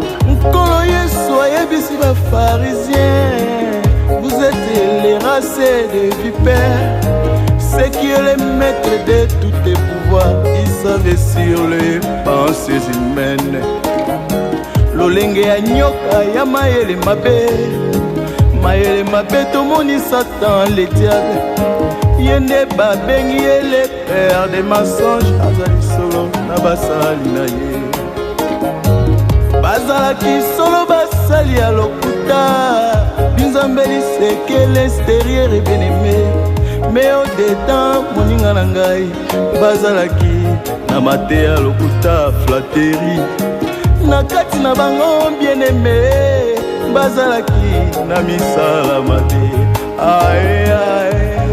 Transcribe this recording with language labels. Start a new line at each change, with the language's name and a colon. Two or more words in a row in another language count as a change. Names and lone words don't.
Lingala: Nkolo Yesu ayebisi Bapharisiens,
French: vous êtes les races de vipères, ceux qui est le maître de tous tes pouvoirs, ils savent sur les pensées humaines.
Lingala: Lolenge ya nyoka ya mayele mabe, mayele mabe tomoni Satan le diable, ye nde babengi ye
French: le père des mensonges,
Lingala: azali solo na basali na ye. Bazalaki solo basali ya lokuta, binzambe liseke
French: l'extérieur et bien aimé, mais au dedans
Lingala: moninga na ngai, bazalaki na mate ya lokuta flatterie. Na kati na bango
French: bien aimé,
Lingala: bazalaki na misala mabe. Ae, ae.